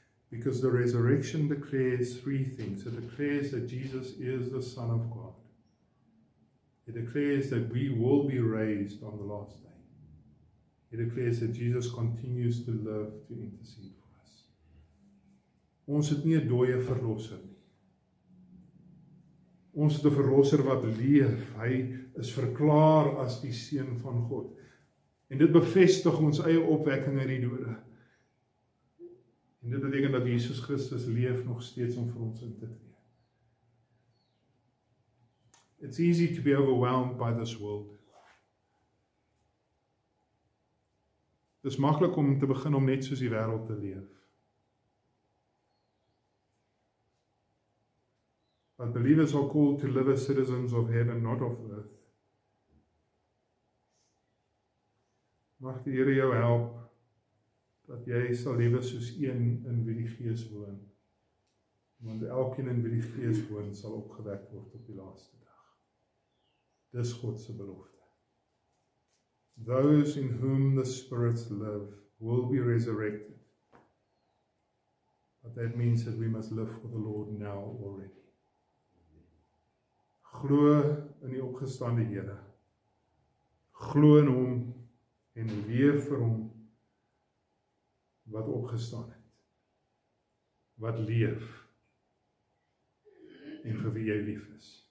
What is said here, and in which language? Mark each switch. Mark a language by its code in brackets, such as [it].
[en] Because the resurrection declares three things. It declares that Jesus is the Son of God. It declares that we will be raised on the last day. It declares that Jesus continues to live to intercede for us. [af] Ons het nie 'n dooie verlosser nie. Ons het 'n verlosser wat leef. Hy is verklaar as die Seun van God. En dit bevestig ons eie opwekking uit die dode. En dit beteken dat Jesus Christus leef nog steeds om vir ons in te tree. [en] It's easy to be overwhelmed by this world. [af] Dit is maklik om te begin om net soos die wêreld te leef. [en] But believers are called to live as citizens of heaven, not of earth. [af] Mag die Here jou help, dat jy sal lewe soos een in wie die Gees woon. Want elkeen in wie die Gees woon, sal opgewek word op die laaste dag. Dis God se belofte. [en] Those in whom the spirits live will be resurrected. But that means that we must live for the Lord now already. [af] Glo in die opgestane Here. Glo in hom en leef vir hom wat opgestaan het. Wat leef en vir wie jy lief is.